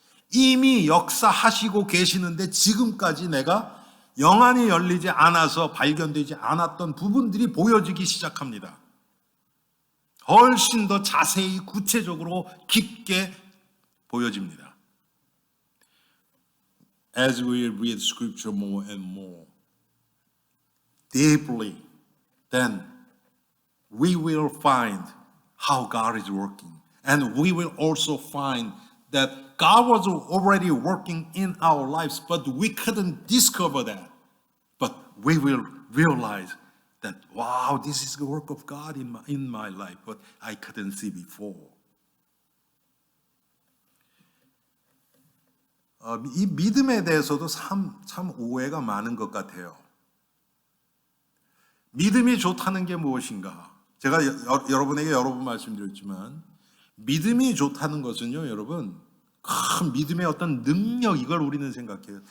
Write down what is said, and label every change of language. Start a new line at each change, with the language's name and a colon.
Korean: 이미 역사하시고 계시는데 지금까지 내가 영안이 열리지 않아서 발견되지 않았던 부분들이 보여지기 시작합니다. 훨씬 더 자세히 구체적으로 깊게 보여집니다.
English: As we read scripture more and more deeply, then we will find how God is working. And we will also find that God was already working in our lives, but we couldn't discover that. But we will realize that, wow, this is the work of God in my life, but I couldn't see before.
Korean: 이 믿음에 대해서도 참 오해가 많은 것 같아요. 믿음이 좋다는 게 무엇인가? 제가 여러분에게 여러 번 말씀드렸지만 믿음이 좋다는 것은요, 여러분, 큰 믿음의 어떤 능력, 이걸 우리는 생각해요.